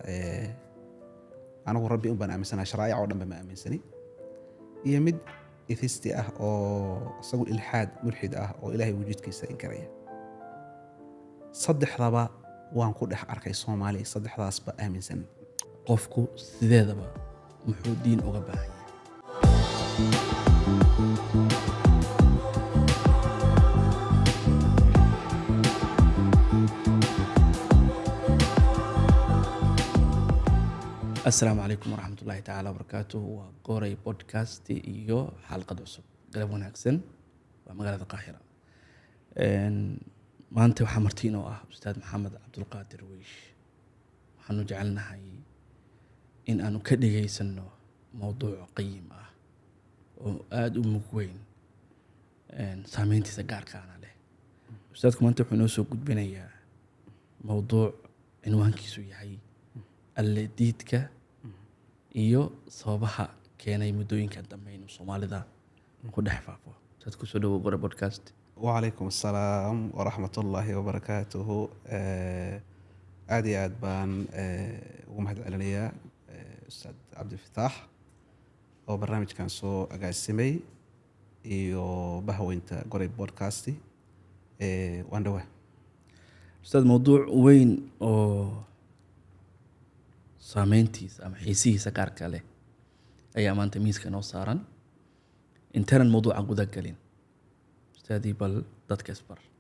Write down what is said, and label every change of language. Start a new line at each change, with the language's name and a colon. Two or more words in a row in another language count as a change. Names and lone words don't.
Somali: anigu rabbi un baan aaminsanahay sharaa'ic oo dhanba ma aaminsani iyo mid atheisti ah oo isagu ilxaad mulxid ah oo ilaahay wujudkiisa inkaraya saddexdaba waan ku dhex arkay Soomaali saddexdaasba aaminsan qofku sideedaba muxuu diin uga baahan yahay
Arabic: السلام عليكم ورحمة الله تعالى وبركاته
Somali: وقوري بودكاست iyo xalqad cusub galab wanaagsan waa magaalada Qaahira maanta waxa martiin oo ah Ustaad Maxamed Cabdulqaadir Wiish waxaanu jecelnahay in aanu ka dhageysano mowduuc qiim ah oo aad u mug weyn saameyntiisa gaarka ah leh Ustaadku maanta wuxuu noo soo gudbinayaa mowduuc cinwaankiisu yahay alladiidka iyo sababaha keenay muddooyinka dambe in Soomaalida ku dhex faafo dad ku soo dhawo gora podcast
Arabic: وعليكم السلام ورحمة الله وبركاته
Somali: aadi aad baan ugu mahadcelinayaa Ustaad Cabdi Fataax oo barnaamijkan soo agaasimay iyo bahweynta gora podcast waan dhawa Ustaad mowduuc weyn oo saameyntiisa ama xiisihiisa gaarka leh ayaa maanta miiska noo saaran intaan mowduuca guda galin Ustaadii bal dadka isbar